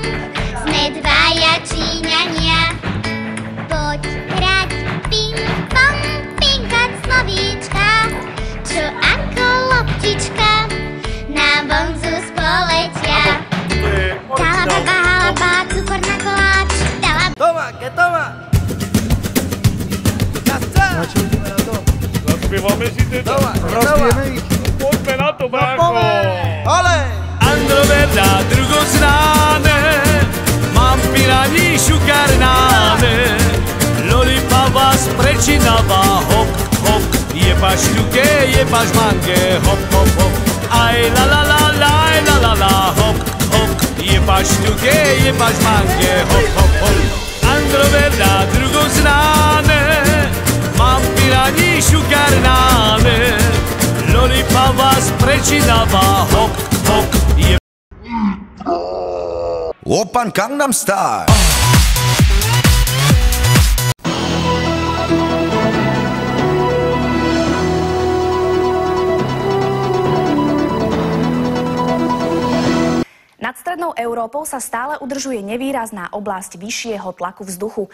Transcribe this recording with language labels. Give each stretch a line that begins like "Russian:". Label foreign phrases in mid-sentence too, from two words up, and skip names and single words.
Slovak: Sme dvaja Číňania. Poď hrať ping-pong, pingať slovíčka, čo ako loptička na bonzu spoletia. Kalababa, halaba, cukor na koláč.
Spanish: Toma, que toma. Ya está.
Slovak: Zaspívame si teda. Rozbijeme ich. Poďme na to, brácho. Ole.
Romany: Androveda drugoznáne, mám piraní šukarnáne, lollipapa sprečinava, hop, hop, jebaš ľuke, jebaš mange, hop, hop, hop, aj la la la la, la la la, hop, hop, jebaš ľuke, jebaš mange, hop, hop, hop. Androveda drugoznáne, mám piraní šukarnáne, lollipapa sprečinava, hop, hop,
Korean: 오빤 강남 스타일.
Slovak: Nad strednou Európou sa stále udržuje nevýrazná oblasť vyššieho tlaku vzduchu.